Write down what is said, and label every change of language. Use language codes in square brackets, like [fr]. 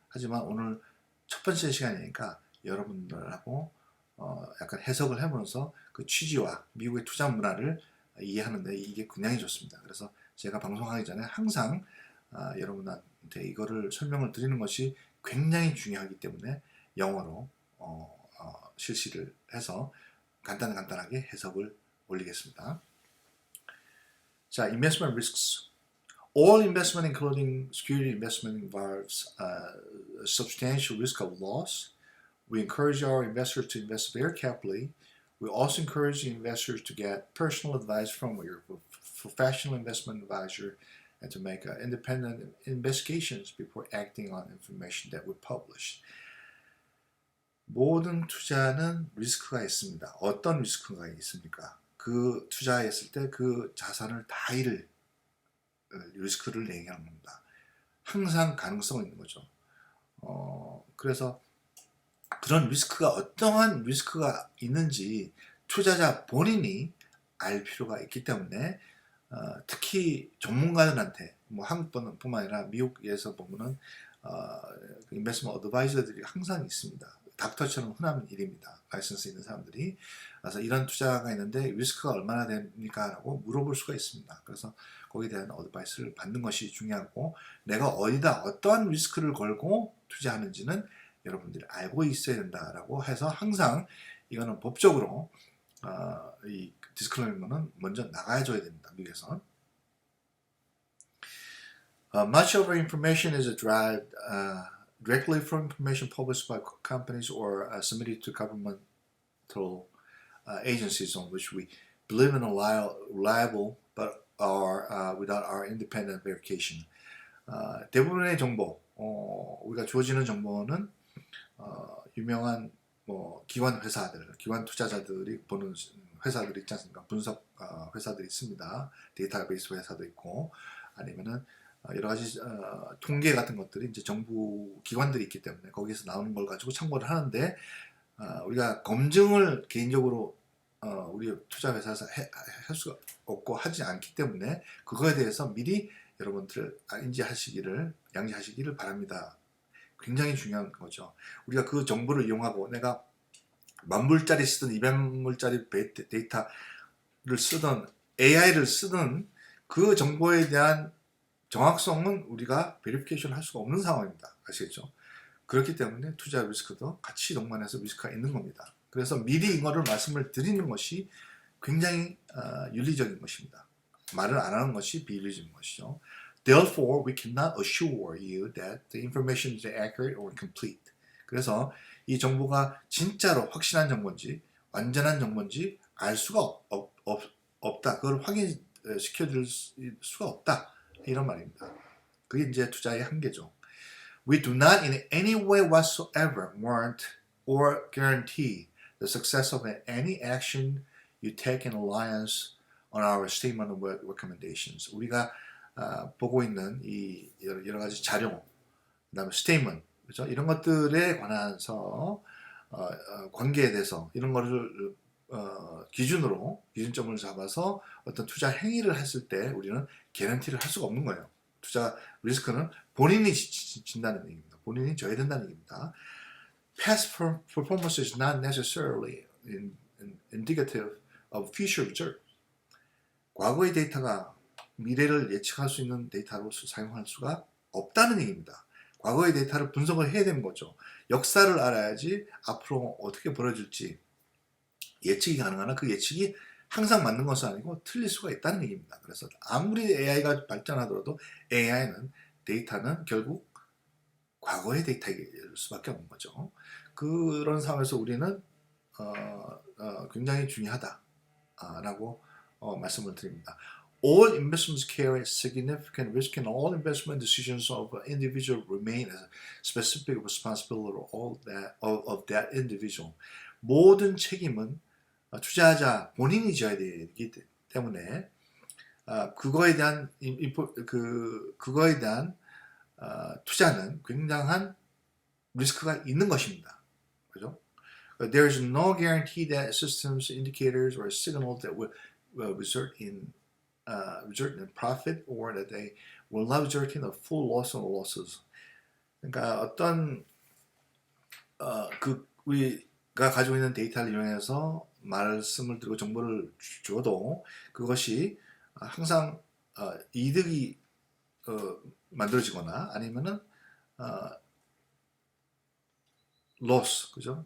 [ko] 하지만 오늘 첫 번째 시간이니까 여러분들하고 약간 해석을 해보면서 그 취지와 미국의 투자 문화를 이해하는데 이게 굉장히 좋습니다. 그래서 제가 방송하기 전에 항상 여러분한테 이거를 설명을 드리는 것이 굉장히 중요하기 때문에 영어로 실시를 해서 간단하게 해석을 올리겠습니다. [en] 자, investment risks. All investment, including security investment, involves a substantial risk of loss. We encourage our investors to invest very carefully. We also encourage investors to get personal advice from your professional investment advisor and to make independent investigations before acting on information that we publish. [ko] 모든 투자는 리스크가 있습니다. 어떤 리스크가 있습니까? 그 투자했을 때 그 자산을 다 잃을 리스크를 얘기하는 겁니다. 항상 가능성이 있는 거죠. 그래서 그런 리스크가 어떠한 리스크가 있는지 투자자 본인이 알 필요가 있기 때문에 특히 전문가들한테 뭐 한국뿐만 아니라 미국에서 보면은 인베스트먼트 어드바이저들이 항상 있습니다. 닥터처럼 흔한 일입니다. 라이선스 있는 사람들이. 그래서 이런 투자가 있는데 리스크가 얼마나 됩니까? 라고 물어볼 수가 있습니다. 그래서 거기에 대한 어드바이스를 받는 것이 중요하고, 내가 어디다 어떠한 리스크를 걸고 투자하는지는 여러분들이 알고 있어야 된다라고 해서 항상 이거는 법적으로 이 디스클레이머는 먼저 나가줘야 됩니다. 미국에서. [en] Much of our information is derived directly from information published by companies or submitted to governmental agencies on which we believe in reliable but are without our independent verification. [ko] 대부분의 정보, 우리가 주어지는 정보는 유명한 기관 회사들, 기관 투자자들이 보는 회사들이 있지 않습니까? 분석 회사들이 있습니다. 데이터베이스 회사도 있고, 아니면은 여러 가지 통계 같은 것들이 이제 정부 기관들이 있기 때문에 거기서 나오는 걸 가지고 참고를 하는데, 우리가 검증을 개인적으로 우리 투자 회사에서 할 수가 없고 하지 않기 때문에 그거에 대해서 미리 여러분들 양지하시기를 바랍니다. 굉장히 중요한 거죠. 우리가 그 정보를 이용하고 내가 10,000불짜리 쓰든 200불짜리 데이터를 쓰든 AI를 쓰든 그 정보에 대한 정확성은 우리가 베리피케이션을 할 수가 없는 상황입니다. 아시겠죠? 그렇기 때문에 투자 리스크도 같이 동반해서 리스크가 있는 겁니다. 그래서 미리 이거를 말씀을 드리는 것이 굉장히 윤리적인 것입니다. 말을 안 하는 것이 비윤리적인 것이죠. [en] Therefore, we cannot assure you that the information is accurate or complete. [ko] 그래서 이 정보가 진짜로 확실한 정보인지 완전한 정보인지 알 수가 없다. 그걸 확인시켜줄 수가 없다. 이런 말입니다. 그게 이제 투자의 한계죠. [en] We do not in any way whatsoever warrant or guarantee the success of any action you take in reliance on our statement of recommendations. [ko] 우리가 보고 있는 이 여러 가지 자료, 그다음에 statement, 그렇죠? 이런 것들에 관해서 관계에 대해서 이런 거를 기준점을 잡아서 어떤 투자 행위를 했을 때 우리는 개런티를 할 수가 없는 거예요. 투자 리스크는 본인이 진다는 얘기입니다. 본인이 져야 된다는 얘기입니다. [en] Past performance is not necessarily indicative of future results. [ko] 과거의 데이터가 미래를 예측할 수 있는 데이터로 사용할 수가 없다는 얘기입니다. 과거의 데이터를 분석을 해야 되는 거죠. 역사를 알아야지 앞으로 어떻게 벌어질지 예측이 가능하나 그 예측이 항상 맞는 것은 아니고 틀릴 수가 있다는 얘기입니다. 그래서 아무리 AI가 발전하더라도 데이터는 결국 과거의 데이터일 수밖에 없는 거죠. 그런 상황에서 우리는 굉장히 중요하다라고 말씀을 드립니다. [en] All investments carry significant risk and all investment decisions of an individual remain as a specific responsibility of that individual. [ko] 모든 책임은 투자자 본인이 져야 되기 때문에 그거에 대한 투자는 굉장한 리스크가 있는 것입니다. 그죠? [en] There is no guarantee that systems, indicators, or signals that will result in profit or that they will not result in a full loss or losses. [ko] 그러니까 어떤 우리가 가지고 있는 데이터를 이용해서 말씀을 드리고 정보를 줘도 그것이 항상 이득이 만들어지거나 아니면은 loss, 그죠?